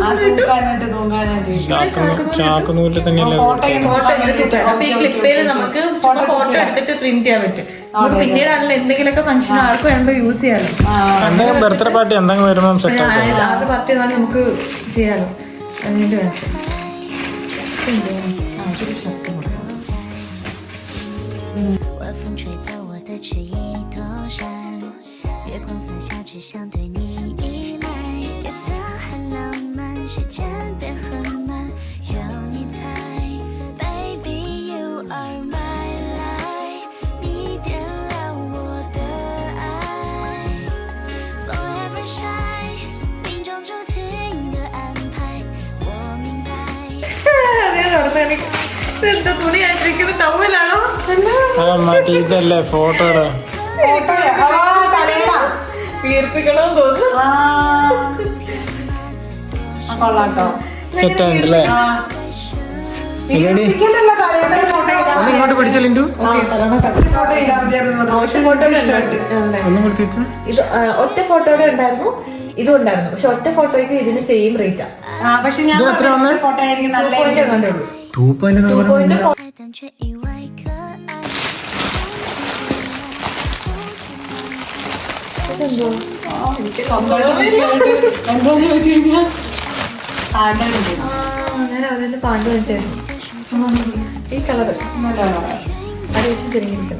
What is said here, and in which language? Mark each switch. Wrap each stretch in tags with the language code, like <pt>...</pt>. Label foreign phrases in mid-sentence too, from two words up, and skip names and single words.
<ml>ചാക്കുനൂല് തന്നെയല്ലേ. ഫോട്ടോ ഇങ്ങനെ തൂക്കാം. അപ്പൊ ഈ ക്ലിപ്പേല് നമുക്ക് ഫോട്ടോ എടുത്തിട്ട് പ്രിന്റ് ചെയ്യാൻ പറ്റും. നമുക്ക് പിന്നീടാണല്ലോ എന്തെങ്കിലുമൊക്കെ ഫംഗ്ഷൻ ആർക്ക് വേണ്ടോ യൂസ് ചെയ്യാലോ. എന്തെങ്കിലും</ml> <en>birthday party</en> <ml>എന്തെങ്കിലും വരുമ്പോൾ സെറ്റ് ആക്കാം. ആരുടെ പാർട്ടി ആണെങ്കിൽ നമുക്ക് ചെയ്യാലോ. അതിനുവേണ്ടി വേണം.</ml> <zh>晚风吹走我的迟疑躲闪，月光洒下去想对你依赖，夜色很浪漫，时间变很慢，有你在 ，</zh> <en>Baby you are my light，</en> <zh>你点亮我的爱 ，</zh> <en>Forever shine，</en> <zh>命中注定的安排，我明白。</zh> <ml>എന്താ തുണി അഴിച്ചിരിക്കുന്നത് ടവലാണോ? മറ്റേ ഇതല്ലേ ഫോട്ടോയുടെ വീർപ്പിക്കണമെന്ന് തോന്നുന്നു. സെറ്റ് ആയിട്ടല്ലേ. ഇങ്ങോട്ട് പിടിച്ചല്ലിണ്ടു ഒന്നും കൂടി തിരിച്ചു. ഇത് ഒറ്റ ഫോട്ടോയുടെ ഉണ്ടായിരുന്നു, ഇതും ഉണ്ടായിരുന്നു. പക്ഷെ ഒറ്റ ഫോട്ടോയ്ക്ക് ഇതിന്</ml> <en>same rate.</en> <ml>ഇതിന് എത്ര വന്നേ? 2.4</ml> <zh>但却意外可爱。</zh> <ml>ഞാൻ അവരുടെ പാൻറ് വെച്ചായിരുന്നു. ഈ കളറ് അത് വെച്ച് തിരിഞ്ഞിരിക്കണം.</ml>